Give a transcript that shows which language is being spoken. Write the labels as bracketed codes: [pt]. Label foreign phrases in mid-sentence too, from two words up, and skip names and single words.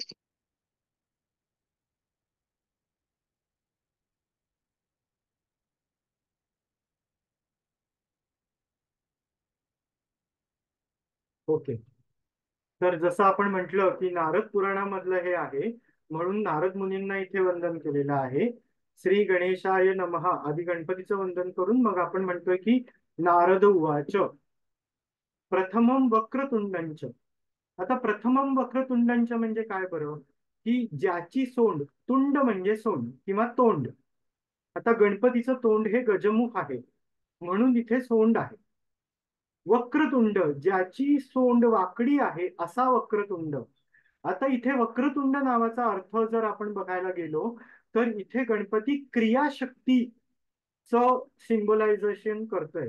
[mr] ओके. तर जसं आपण म्हटलं की नारद पुराणामधलं हे आहे म्हणून नारद मुनींना इथे वंदन केलेलं आहे. [sa] श्री गणेशाय नमः [mr] आधी गणपतीचं वंदन करून मग आपण म्हणतोय की [sa] नारद उवाच प्रथमं वक्रतुंडंच. [mr] आता [sa] प्रथमं वक्रतुंडंच [mr] म्हणजे काय बरं? की ज्याची सोंड, तुंड म्हणजे सोंड किंवा तोंड. आता गणपतीचं तोंड हे गजमुख आहे म्हणून इथे सोंड आहे. वक्रतुंड ज्याची सोंड वाकडी आहे असा वक्रतुंड. आता इथे वक्रतुंड नावाचा अर्थ जर आपण बघायला गेलो तर इथे गणपती क्रियाशक्तीच सिम्बोलायझेशन करतोय.